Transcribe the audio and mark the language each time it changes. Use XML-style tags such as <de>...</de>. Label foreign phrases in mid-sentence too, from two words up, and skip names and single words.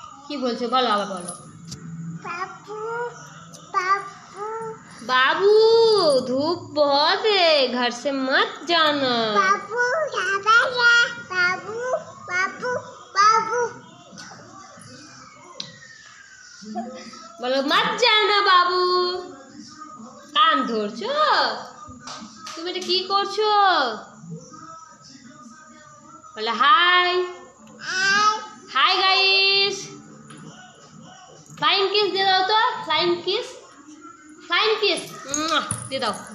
<bn>কি বলছো বলো, আবার বলো।</bn> <hi>बाबू बाबू बाबू धूप बहुत है, घर से मत जाना। बाबू बाबू बाबू बाबू बोलो मत जाना बाबू।</hi> <bn>কান ধরছো তুমি, এটা কি করছো? বলো</bn> <en>hi hi guys. flying kiss</en> <bn>দিয়ে দাও তো,</bn> <en>flying kiss, flying kiss</en> <bn>দিয়ে দাও।</bn>